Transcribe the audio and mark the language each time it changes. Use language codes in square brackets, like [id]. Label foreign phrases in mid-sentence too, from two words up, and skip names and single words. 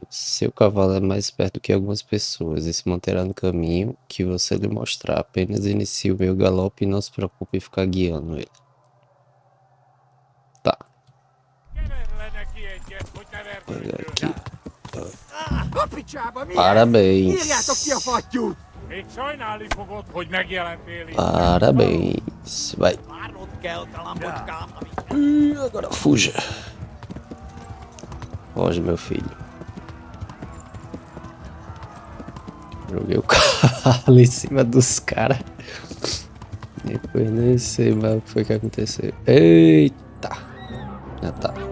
[pt] Seu cavalo é mais perto que algumas pessoas e se manterá no caminho que você lhe mostrar. Apenas inicie o meu galope e não se preocupe em ficar guiando ele. Tá. Olha aqui. Parabéns. [hu] Még sajnálni fogod, hogy megjelentél itt. [pt] Parabéns. Vai. [hu] Várnod kell, talambocskám, amit... [pt] Agora fuja. Foge, meu filho. Joguei o cavalo em cima dos caras. Depois nem sei mais o que foi que aconteceu. Eita! Já tá.